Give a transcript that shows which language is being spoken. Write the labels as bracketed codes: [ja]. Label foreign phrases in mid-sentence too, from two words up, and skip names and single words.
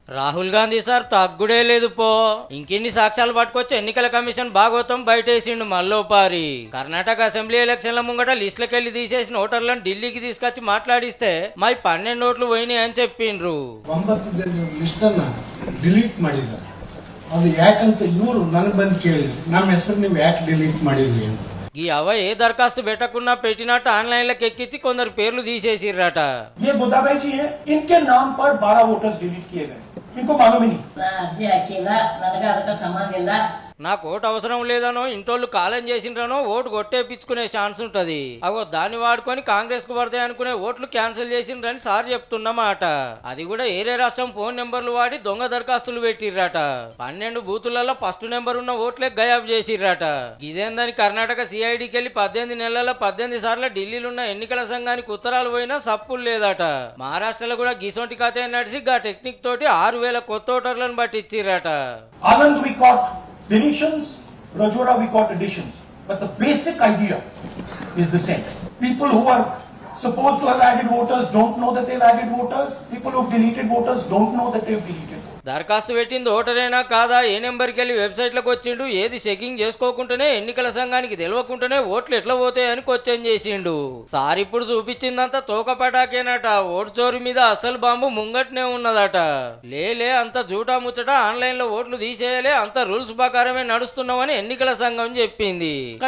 [te] రాహుల్ గాంధీ సార్ తగ్గుడే లేదు పో. ఇంకిన్ని సాక్ష్యాలు పట్టుకొచ్చి ఎన్నికల కమిషన్ భాగవతం బయటేసిండు మల్లోపారి. కర్ణాటక అసెంబ్లీ ఎలక్షన్ల ముంగట లిస్టులకెళ్లి తీసేసిన ఓటర్లను ఢిల్లీకి తీసుకొచ్చి మాట్లాడిస్తే మై 12 ఓట్లు పోయినాయి అని చెప్పిండ్రు. [kn] 9 ಲಿಸ್ಟ್ ಅನ್ನ ಡಿಲೀಟ್ ಮಾಡಿದ್ದಾರೆ. ಅದು ಯಾಕಂತ ಇವರು ನನಗೆ ಬಂದು ಕೇಳಿದ್ರು, ನಮ್ಮ ಹೆಸರು ನೀವು ಯಾಕೆ ಡಿಲೀಟ್ ಮಾಡಿದ್ರಿ ಅಂತ. [te] ఈ అవ ఏ దరఖాస్తు పెట్టకున్నా పెట్టినట్టు ఆన్లైన్లోకి ఎక్కించి కొందరు పేర్లు తీసేసిర్రట. [hi] ये गोदाबाई जी है, इनके नाम पर 12 वोटर्स डिलीट किए गए, इनको मालूम ही नहीं. [kn] ನನಗೆ ಅದಕ್ಕೆ ಸಂಬಂಧ ಇಲ್ಲ. [te] నాకు ఓటు అవసరం లేదనో ఇంటోళ్ళు కాలం చేసిండ్రనో ఓటు కొట్టేపించుకునే ఛాన్స్ ఉంటది. అగో దాన్ని వాడుకొని కాంగ్రెస్ కు పడతాయి అనుకునే ఓట్లు క్యాన్సిల్ చేసిండ్రని సార్ చెప్తున్నమాట. అది కూడా ఏరే రాష్ట్రం ఫోన్ నెంబర్లు వాడి దొంగ దరఖాస్తులు పెట్టిర్రట. 12 బూతులలో ఫస్ట్ నెంబర్ ఉన్న ఓట్లే గయాబ్ చేసిర్రట. ఇదేందని కర్ణాటక సిఐడికి వెళ్ళి 18 నెలల 18 సార్లు ఢిల్లీలో ఉన్న ఎన్నికల సంఘానికి ఉత్తరాలు పోయినా సప్పులు లేదట. మహారాష్ట్రలో కూడా గిసొంటి కథ నడిచి గా టెక్నిక్ తోటి 6000 కొత్త ఓటర్లను బట్టి ఇచ్చిర్రట. [en] Anand we got deletions, Rajora we got additions, but the basic idea is the same. People who are supposed to have added voters don't know that they've added voters. People who've deleted voters don't know that they've deleted voters. [te] దరఖాస్తు పెట్టింది ఓటరేనా కాదా, ఏ నెంబర్కి వెళ్ళి వెబ్సైట్లోకి వచ్చిండు, ఏది చెకింగ్ చేసుకోకుండానే ఎన్నికల సంఘానికి తెలియకుండానే ఓట్లు ఎట్లా పోతాయని క్వశ్చన్ చేసిండు. సార్ ఇప్పుడు చూపించిందంతా తోకపటాకేనట. ఓటు చోరీ మీద అసలు బాంబు ముంగట్నే ఉన్నదట. లేలే అంత జూటా ముచ్చట, ఆన్లైన్లో ఓట్లు తీసేయాలి, అంత రూల్స్ ప్రకారమే నడుస్తున్నామని ఎన్నికల సంఘం చెప్పింది.